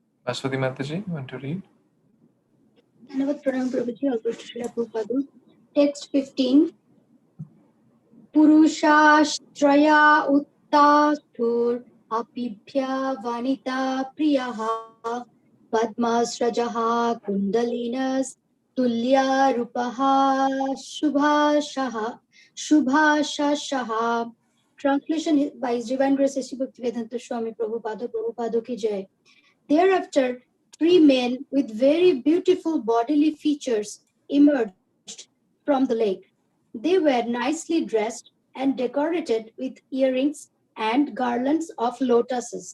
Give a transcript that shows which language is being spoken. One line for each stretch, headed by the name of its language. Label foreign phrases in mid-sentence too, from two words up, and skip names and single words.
English: Ashwati Mataji, want to read?
Hindi: धन्यवाद प्रणाम
English: Prabhuji, all praise to Srila Prabhupada. Text 15.
Sanskrit: पुरुषास्त्रय उत्तस्थुर् अप्भ्यो वनिता प्रियाः पद्मस्रजः कुण्डलिनस् तुल्य रूपाः शुभाशयाः.
English: Translation by His Divine Grace Sri Bhaktivedanta Swami
Hindi: प्रभुपाद की जय.
English: Thereafter, 3 men with very beautiful bodily features emerged from the lake. They were nicely dressed and decorated with earrings and garlands of lotuses.